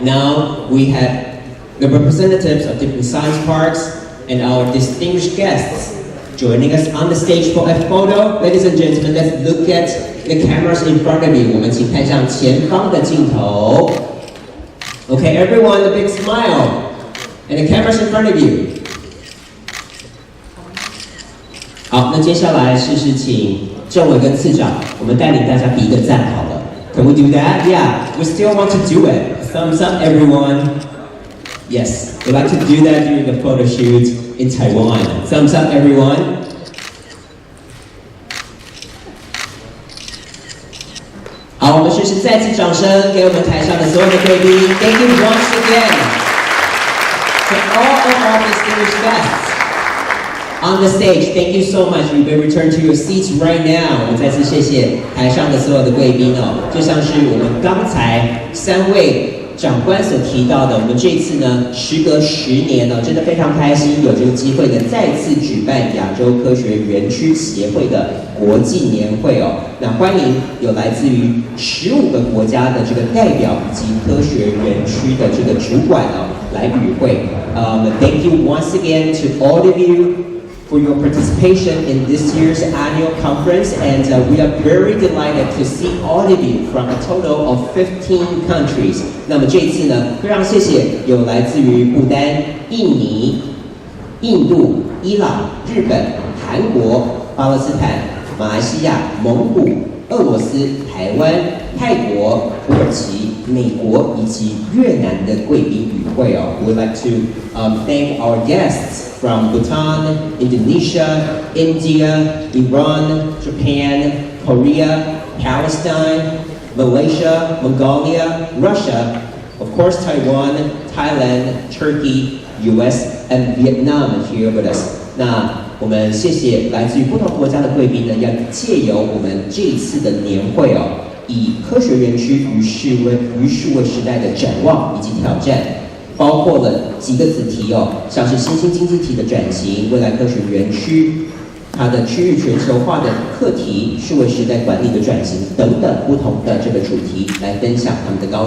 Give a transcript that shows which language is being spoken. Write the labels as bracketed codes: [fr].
[en] Now we have the representatives of different science parks and our distinguished guests joining us on the stage for a photo. Ladies and gentlemen, let's look at the cameras in front of you. [zh] 我们请看向前方的镜头。 [en] Okay, everyone, a big smile. And the cameras in front of you. [zh] 好，那接下来是请政委跟次长，我们带领大家比一个赞好了。 [en] Can we do that? Yeah, we still want to do it. Thumbs up, everyone. Yes, we'd like to do that during the photo shoot in Taiwan. Thumbs up, everyone. [zh] 好，我们试试再次掌声给我们台上的所有的贵宾。 [en] Thank you once again to all of our distinguished guests on the stage. Thank you so much. You may return to your seats right now. [zh] 我们再次谢谢台上的所有的贵宾哦，就像是我们刚才3位长官所提到的，我们这次呢，时隔10年呢，真的非常开心，有这个机会呢，再次举办亚洲科学园区协会的国际年会哦。那欢迎有来自于15个国家的这个代表以及科学园区的这个主管哦，来与会。 [en] Thank you once again to all of you for your participation in this year's annual conference, and we are very delighted to see all of you from a total of 15 countries. [zh] 那么这一次呢，非常谢谢有来自于不丹、印尼、印度、伊朗、日本、韩国、巴勒斯坦、马来西亚、蒙古、俄罗斯、台湾、泰国、土耳其、美国以及越南的贵宾与会哦。 [en] We'd like to thank our guests from Bhutan, Indonesia, India, Iran, Japan, Korea, Palestine, Malaysia, Mongolia, Russia, of course Taiwan, Thailand, Turkey, US, and Vietnam here with us. [zh] 那我们谢谢来自于不同国家的贵宾呢，要借由我们这一次的年会哦，以科学园区与数位时代的展望以及挑战。包括了几个子题哦，像是新兴经济体的转型、未来科学园区、它的区域全球化的课题、数位时代管理的转型等等不同的这个主题来分享他们的高